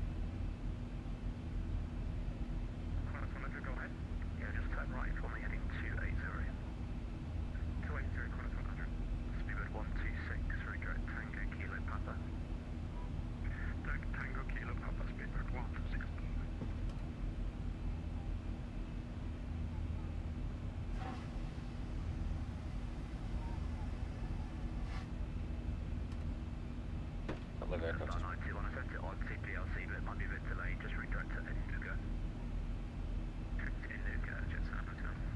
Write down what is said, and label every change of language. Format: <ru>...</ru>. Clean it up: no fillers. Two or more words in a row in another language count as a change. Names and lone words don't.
<en>Qantas 100, go ahead. Yeah, just turn right for me, heading 280. 280, Qantas 100. Speedbird 126, regret Tango Kilo Papa. Tango Kilo Papa, Speedbird 126. Lovely aircraft. Star 91, I sent it on TPLC, but it might be a bit delayed. Just redirect to Enuga. Enuga, Jet San Hotel.</en>